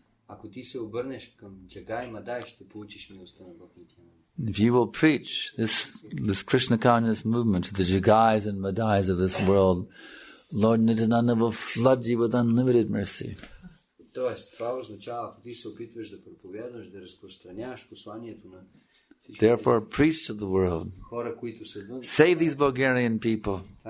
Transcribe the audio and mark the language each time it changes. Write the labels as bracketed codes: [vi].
[bg] Ако ти се обърнеш към Джагай Мадай, ще получиш милостта на Бог Нитянанда. [en] If you will preach this Krishna conscious movement to the Jagais and Madais of this world, Lord Nityananda will flood you with unlimited mercy. [bg] Тоест, това означава, ако ти се опитваш да проповядваш, да разпространяваш посланието на [en] Therefore, preach to the world. Save these Bulgarian people.